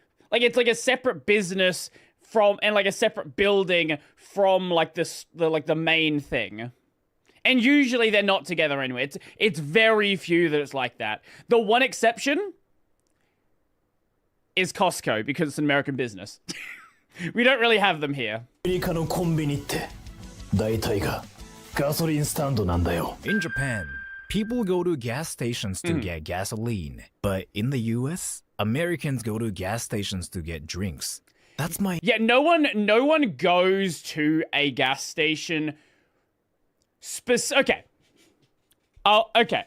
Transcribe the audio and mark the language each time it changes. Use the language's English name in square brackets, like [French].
[English] Like it's like a separate business from and like a separate building from like the main thing. And usually they're not together anyway. It's very few that it's like that. The one exception is Costco because it's an American business. We don't really have them here. [Japanese] アメリカのコンビニって大体がガソリンスタンドなんだよ。 [English] In Japan, people go to gas stations to get gasoline. But in the US, Americans go to gas stations to get drinks. That's my... Yeah, no one goes to a gas station... Okay. Oh, okay.